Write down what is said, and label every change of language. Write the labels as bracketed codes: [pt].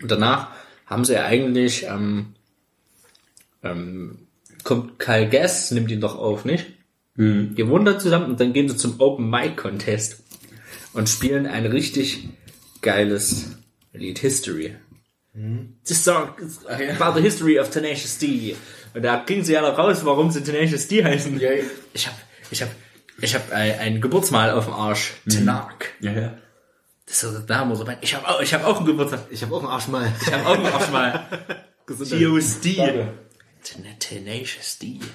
[de] Und danach haben sie eigentlich kommt Kyle Gass, nimmt ihn doch auf, nicht? Ihr wundert zusammen und dann gehen sie zum Open Mic Contest und spielen ein richtig geiles Lied, History. Mhm. [en] This song is about the history of Tenacious D. [de] Und da kriegen sie ja noch raus, warum sie Tenacious D heißen. Yeah. Ich hab ein Geburtsmal auf dem Arsch. Mhm. Tenark. Ja, ja. Das ist der Name, oder? Ich hab auch ein Geburtsmal. Ich hab auch ein Arschmal. TOSD. Tenacious D.